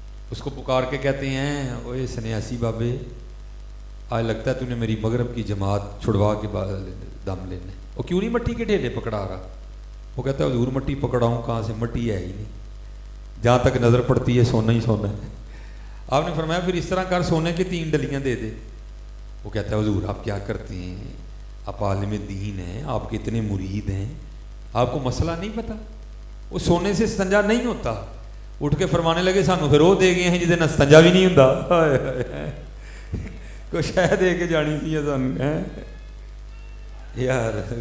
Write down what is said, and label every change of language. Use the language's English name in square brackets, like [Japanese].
[Urdu] اس کو پکار کے کہتے ہیں اوے سنیاسی بابے, آج لگتا ہے تو نے میری مغرب کی جماعت چھڑوا کے دم لینے. وہ کیوں نہیں مٹی کے ڈھیلے پکڑا رہا. وہ کہتا ہے حضور مٹی پکڑاؤں کہاں سے, مٹی ہے ہی نہیں, جہاں تک نظر پڑتی ہے سونا ہی سونا ہے. آپ نے فرمایا پھر اس طرح کر, سونے کے 3 ڈلیاں دے دے. وہ کہتا ہے حضور آپ کیا کرتے ہیں, آپ عالم دین ہیں, آپ کے اتنے مرید ہیں, آپ کو مسئلہ نہیں پتا. وہ سونے سے استنجا نہیں ہوتا. اٹھ کے فرمانے لگے سانو پھر وہ دے گئے ہیں جہاں استنجا بھی نہیں ہوتا. [Punjabi] کوئی شہ دے کے جانی تھی سانو یار.